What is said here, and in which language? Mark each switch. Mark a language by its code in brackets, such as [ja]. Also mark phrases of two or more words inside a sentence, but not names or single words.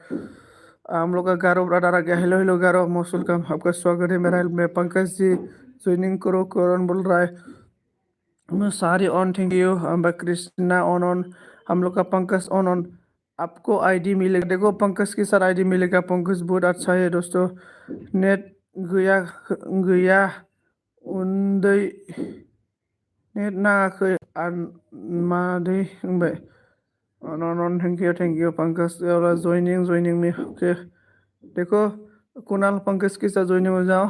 [hi] हम लोग का गारो ब्रदर आ गया। हेलो हेलो गारो [en] most welcome [hi] आपका स्वागत है मेरा में पंकज जी ज्वाइनिंग करो करण बोल रहा है। मैं सारी ऑन [en] thank you [hi] कृष्णा ऑन हम लोग का पंकज ऑन आपको आईडी मिलेगा। देखो पंकज के साथ आईडी मिलेगा। पंकज बहुत अच्छा है दोस्तों। [brx] नेट गया गया उन्दै नेट नाङाखै मादै होनबाय। [hi] ऑन [en] thank you [hi] पंकज ज्वाइनिंग में ओके। देखो कुणाल पंकज के साथ ज्वाइनिंग हो जाओ।